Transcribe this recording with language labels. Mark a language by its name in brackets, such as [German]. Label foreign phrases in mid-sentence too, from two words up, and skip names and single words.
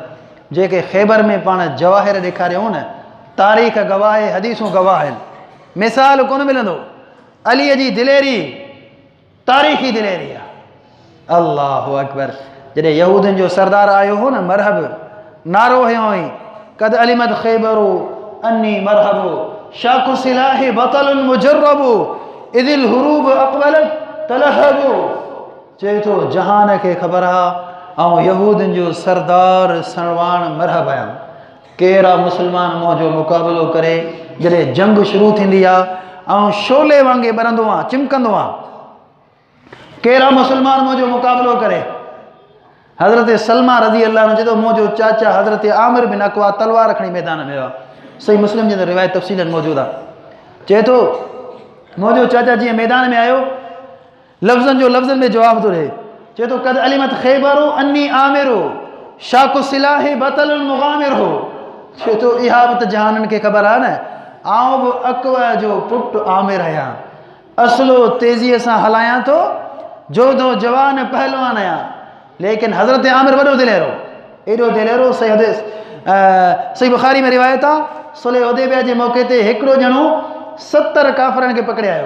[Sindhi] जेके ख़ैबर में पाण जवाहिर ॾेखारियऊं न, तारीख़ गवाह, हदीसूं गवाह आहिनि। मिसाल कोन मिलंदो। अलीअ जी दिलेरी तारीख़ी दिलेरी आहे। [Arabic] الله أكبر. [Sindhi] जॾहिं यहूदनि जो सरदार आयो हो न मरहब, नारो हयो हुई [Arabic] قد علمت خيبر أني مرحب شاكي السلاح بطل مجرب إذا الحروب أقبلت تلهب. [Sindhi] चए थो जहान खे ख़बर आहे ऐं यहूदनि जो सरदार सणवाण मरहब आहियां। कहिड़ा मुस्लमान मुंहिंजो मुक़ाबिलो करे जॾहिं जंग शुरू थींदी आहे ऐं शोले वांगुरु ॿरंदो आहे, चिमकंदो आहे। कहिड़ा मुस्लमान मुंहिंजो मुक़ाबिलो करे। हज़रत सलमा [Arabic] رضي الله عنه [Sindhi] चए थो मुंहिंजो चाचा हज़रत आमिर बिन अकवा तलवार खणी मैदान में वियो। सही मुस्लिम जे अंदरि रिवायत तफ़सीलन मौजूदु आहे। चए थो मुंहिंजो चाचा जीअं मैदान में आयो लफ़्ज़नि जो लफ़्ज़नि में जवाबु थो ॾिए। चए थो [Arabic] قد علمت خيبر أني عامر شاكي السلاح بطل مغامر हो। [Sindhi] चए थो इहा बि त जहाननि खे ख़बर आहे न, आउं बि अकवा जो पुटु आमिर आहियां, असलो तेज़ीअ सां हलायां थो, जोधो जवान पहलवान आहियां। लेकिन हज़रत आमिर वॾो दिलेरो, एॾो दिलेरो। सही बुखारी में रिवायत आहे सुलह हुदैबिया जे मौक़े ते हिकिड़ो ॼणो 70 काफ़रनि खे पकड़े आयो।